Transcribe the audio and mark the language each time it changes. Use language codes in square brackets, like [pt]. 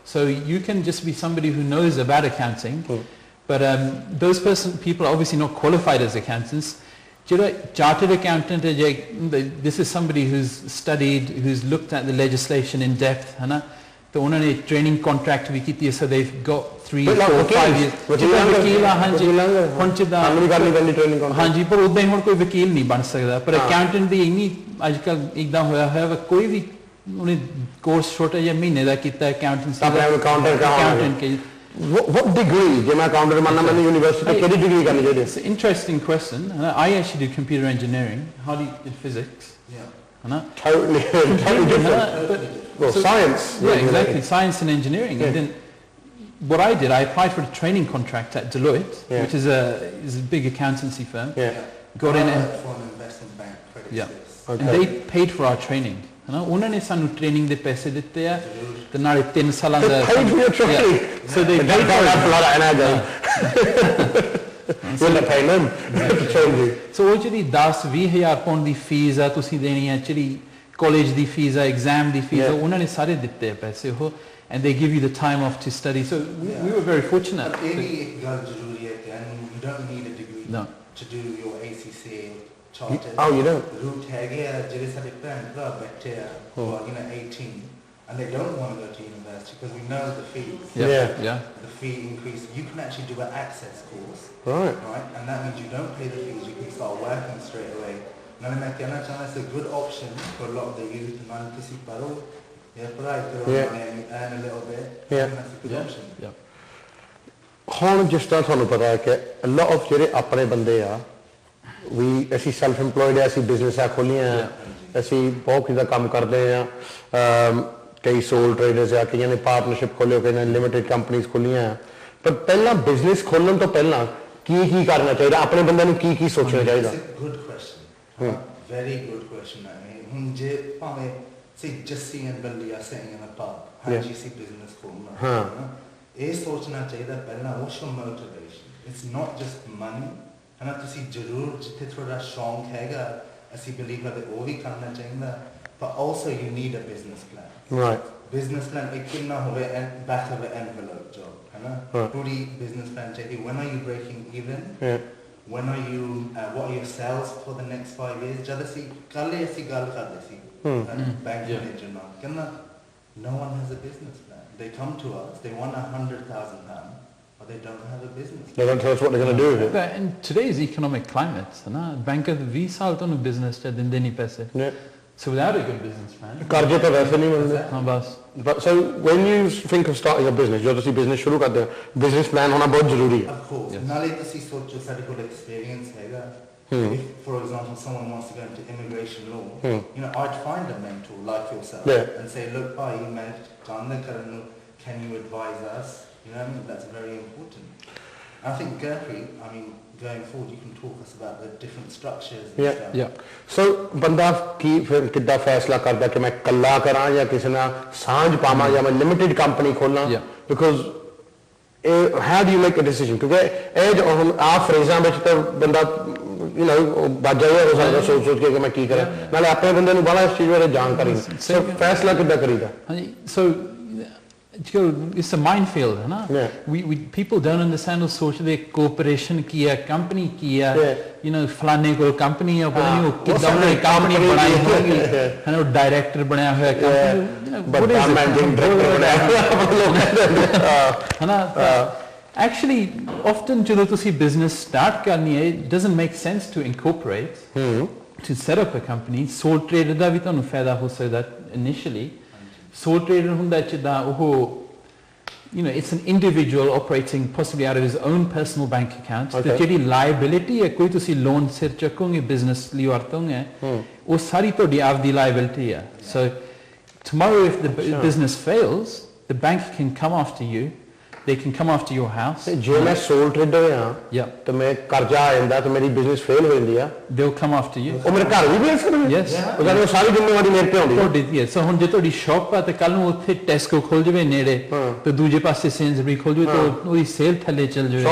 [en] so you can just be somebody who knows about accounting but those people are obviously not qualified as accountants chartered accountant this is somebody who's studied who's looked at the legislation in depth [hi] है ना तो उन्होंने training contract भी की थी [en] so they've got 3 4 5 years वकील [pa] ਹਾਂਜੀ ਹੁਣ ਜਿੱਦਾਂ [en] training contract [pa] ਹਾਂਜੀ ਪਰ ਉਦਾਂ ਹੀ ਹੁਣ ਕੋਈ ਵਕੀਲ ਨਹੀਂ ਬਣ ਸਕਦਾ ਪਰ accountant ਦੀ ਇੰਨੀ ਅੱਜਕੱਲ ਇੱਕਦਮ ਹੋਇਆ ਹੈ ਕੋਈ ਵੀ ਉਹਨੇ ਕੋਰਸ ਛੋਟਾ ਜਿਹਾ ਮਹੀਨੇ ਦਾ ਕੀਤਾ accountancy ਆਪਣੇ accountant ਕੇ [en] what degree [pa] ਜੇ ਮੈਂ accountant ਮੰਨਣਾ ਮੈਨੂੰ ਯੂਨੀਵਰਸਿਟੀ ਤੋਂ ਕਿਹੜੀ ਡਿਗਰੀ ਕਰਨੀ ਚਾਹੀਦੀ [en] it's an interesting question I actually did computer engineering Hardy did physics totally different well science exactly science and engineering and then what I did I applied for a training contract at Deloitte which is a big accountancy firm got in and for an investment bank credit and they paid for our training [pa] ਉਹਨਾਂ ਨੇ ਸਾਨੂੰ training ਦੇ ਪੈਸੇ ਦਿੱਤੇ ਆ ਤੇ ਨਾਲੇ 3 ਸਾਲਾਂ ਦਾ [en] paid for your training so they paid for a lot of energy so they pay them to train you [pa] so ਉਹ ਜਿਹੜੀ 10-20,000 ਪਾਉਂਡ ਦੀ ਫੀਸ ਆ ਤੁਸੀਂ ਦੇਣੀ ਆ ਜਿਹੜੀ ਕਾਲਜ ਦੀ ਫੀਸ ਆ ਐਗਜ਼ਾਮ ਦੀ ਫੀਸ ਆ ਉਹਨਾਂ ਨੇ ਸਾਰੇ ਦਿੱਤੇ ਆ ਪੈਸੇ ਉਹ [en] and they give you the time off to study so we were very fortunate [pa] ਇਹ ਵੀ ਇੱਕ ਗੱਲ ਜ਼ਰੂਰੀ ਹੈ ਕਿ [en] you don't need a degree no to do your ACCA chartered oh you don't route [pa] ਹੈਗੇ ਆ ਜਿਹੜੇ ਸਾਡੇ ਭੈਣ ਭਰਾ ਬੈਠੇ ਆ [en] who are 18 and they don't want to go to university because we know the fees the fee increase you can actually do an access course right and that means you don't pay the fees you can start working straight away now [pa] ਮੈਂ ਕਹਿਣਾ ਚਾਹੁੰਦਾ [en] it's a good option for a lot of the youth and [pa] ਤੁਸੀਂ ਪੜੋ [en] earn a little bit that's a good option [pa] ਹੁਣ ਜਿਸ ਤਰ੍ਹਾਂ ਤੁਹਾਨੂੰ ਪਤਾ ਹੈ ਕਿ [en] a lot of [pa] ਜਿਹੜੇ ਆਪਣੇ ਬੰਦੇ ਆ ਅਸੀਂ ਸੈਲਫ ਇੰਪਲੋਇਡ ਆ ਅਸੀਂ ਬਿਜ਼ਨਸਾਂ ਖੋਲੀਆਂ ਅਸੀਂ ਬਹੁਤ ਕਿਦਾ ਕੰਮ ਕਰਦੇ ਆ ਕਈ ਸੋਲ ਟ੍ਰੇਡਰਸ ਆ ਕਈਆਂ ਨੇ ਪਾਰਟਨਰਸ਼ਿਪ ਖੋਲਿਓ ਕਈਆਂ ਨੇ ਲਿਮਿਟਿਡ ਕੰਪਨੀਆਂ ਖੋਲੀਆਂ ਪਰ ਪਹਿਲਾਂ ਬਿਜ਼ਨਸ ਖੋਲਣ ਤੋਂ ਪਹਿਲਾਂ ਕੀ ਕਰਨਾ ਚਾਹੀਦਾ ਆਪਣੇ ਬੰਦੇ ਨੂੰ ਕੀ ਸੋਚਣਾ ਚਾਹੀਦਾ [en] good question very good question [pa] ਹੁਣ ਜੇ ਭਾਵੇਂ [en] say Jesse and Billy are sitting in a pub how do you see business [pa] ਖੋਲਣਾ ਇਹ ਸੋਚਣਾ ਚਾਹੀਦਾ ਪਹਿਲਾਂ [en] what's your motivation it's not just money [pa] ਹਨਾ ਤੁਸੀਂ ਜ਼ਰੂਰ ਜਿੱਥੇ ਤੁਹਾਡਾ ਸ਼ੌਂਕ ਹੈਗਾ ਅਸੀਂ ਬਲੀਵ ਕਰਦੇ ਉਹ ਵੀ ਕਰਨਾ ਚਾਹੀਦਾ [en] but also you need a business plan right business plan [pa] ਇੱਕ ਨਾ ਹੋਵੇ [en] back of an envelope job [pa] ਹਨਾ ਪੂਰੀ [en] business plan ਚਾਹੀਦੀ when are you breaking even when are you what are your sales for the next 5 years [pa] ਜਦ ਅਸੀਂ ਕੱਲ੍ਹ ਅਸੀਂ ਗੱਲ ਕਰਦੇ ਸੀ [en] bank manager [pa] ਨਾਲ ਕਹਿੰਦਾ [en] no one has a business plan they come to us they want £100,000 but they don't have a business plan. They don't tell us what they're going to do with it. But in today's economic climate, [pa] banker 20 ਸਾਲ ਤੋਂ business ਚ ਦਿੰਦੇ ਨਹੀਂ ਪੈਸੇ. [en] So without a good business plan. [pa] ਕਰਜ਼ੇ ਤਾਂ ਵੈਸੇ ਨਹੀਂ ਮਿਲਦੇ. ਹਾਂ ਬਸ. [en] But so when you think of starting a business, [pa] ਜਦੋਂ ਤੁਸੀਂ business ਸ਼ੁਰੂ ਕਰਦੇ ਹੋ, business plan ਹੋਣਾ ਬਹੁਤ ਜ਼ਰੂਰੀ ਹੈ. [en] Of course. [pa] ਨਾਲੇ ਤੁਸੀਂ ਸੋਚੋ ਸਾਡੇ ਕੋਲ experience ਹੈਗਾ. [en] If, for example, someone wants to go into immigration law, I'd find a mentor like yourself and say, look, can you advise us? You know what I mean? That's very important. I think Gurpreet, going forward, you can talk us about the different structures and stuff. Yeah. [pa] So, ਬੰਦਾ ਫਿਰ ਕਿੱਦਾਂ ਫੈਸਲਾ ਕਰਦਾ ਕਿ ਮੈਂ ਇਕੱਲਾ ਕਰਾਂ ਜਾਂ ਕਿਸੇ ਨਾਲ ਸਾਂਝ ਪਾਵਾਂ ਜਾਂ ਮੈਂ limited company ਖੋਲਾਂ [en] because how do you make a decision [pa] ਕਿਉਂਕਿ ਇਹ ਜੋ ਹੁਣ ਆ ਫਰੇਜ਼ਾਂ ਵਿੱਚ ਤਾਂ ਬੰਦਾ ਬਾਜਾ ਹੋ ਸਕਦਾ ਸੋਚ ਕੇ ਕਿ ਮੈਂ ਕੀ ਕਰਾਂ ਨਾਲੇ ਆਪਣੇ ਬੰਦੇ ਨੂੰ ਬੜਾ ਇਸ ਚੀਜ਼ ਬਾਰੇ ਜਾਣਕਾਰੀ ਸੋ ਫੈਸਲਾ ਕਿੱਦਾਂ ਕਰੀਦਾ ਹਾਂਜੀ ਸੋ [en] it's a minefield we people don't understand [pa] ਉਹ ਸੋਚਦੇ ਕੋਆਪਰੇਸ਼ਨ ਕੀ ਹੈ ਕੰਪਨੀ ਕੀ ਹੈ ਫਲਾਣੇ ਕੋਲ ਕੰਪਨੀ ਹੈ ਪਤਾ ਨਹੀਂ ਉਹ ਕਿੱਦਾਂ ਉਹਨੇ ਕੰਪਨੀ ਬਣਾਈ ਹੋਈ ਹੈ ਉਹ ਡਾਇਰੈਕਟਰ ਬਣਿਆ ਹੋਇਆ ਕੰਪਨੀ ਮੈਨੇਜਿੰਗ ਡਾਇਰੈਕਟਰ ਬਣਾਇਆ ਹੋਇਆ [en] actually often [pa] ਜਦੋਂ ਤੁਸੀਂ business start ਕਰਨੀ ਹੈ [en] it doesn't make sense to incorporate to set up a company sole trader [pa] ਦਾ ਵੀ ਤੁਹਾਨੂੰ ਫਾਇਦਾ ਹੋ ਸਕਦਾ [en] initially sole trader [pa] ਹੁੰਦਾ ਜਿੱਦਾਂ ਉਹ [en] you know, it's an individual operating possibly out of his own personal bank account. Okay. [pa] The ਜਿਹੜੀ liability ਹੈ ਕੋਈ ਤੁਸੀਂ ਲੋਨ ਸਿਰ ਚੱਕੋਗੇ business ਲਈ ਵਰਤੋਗੇ ਉਹ ਸਾਰੀ ਤੁਹਾਡੀ ਆਪਦੀ liability ਹੈ. [en] So tomorrow if the business fails, the bank can come after you. They can come after your house. [pa] ਜੇ ਮੈਂ ਸੋਲ ਟ੍ਰੇਡਰ ਹਾਂ ਤੇ ਮੈਂ ਕਰਜ਼ਾ ਆ ਜਾਂਦਾ ਤੇ ਮੇਰੀ ਬਿਜ਼ਨਸ ਫੇਲ ਹੋ ਜਾਂਦੀ ਆ, [en] they'll come after you. [pa] ਉਹ ਮੇਰੇ ਘਰ ਵੀ ਬੇਸ ਕਰਨਗੇ? [en] Yes. [pa] ਉਹ ਕਹਿੰਦੇ ਸਾਰੀ ਜ਼ਿੰਮੇਵਾਰੀ ਮੇਰੇ ਤੇ ਆਉਂਦੀ ਹੈ ਤੁਹਾਡੀ। ਸੋ ਹੁਣ ਜੇ ਤੁਹਾਡੀ ਸ਼ਾਪ ਆ ਤੇ ਕੱਲ ਨੂੰ ਉੱਥੇ ਟੈਸਕੋ ਖੋਲ ਜਾਵੇ ਨੇੜੇ ਤੇ ਦੂਜੇ ਪਾਸੇ ਸੇਨਸਬਰੀ ਖੋਲ ਜਾਵੇ ਤਾਂ ਉਹਦੀ ਸੇਲ ਥੱਲੇ ਚੱਲ ਜਾਵੇ,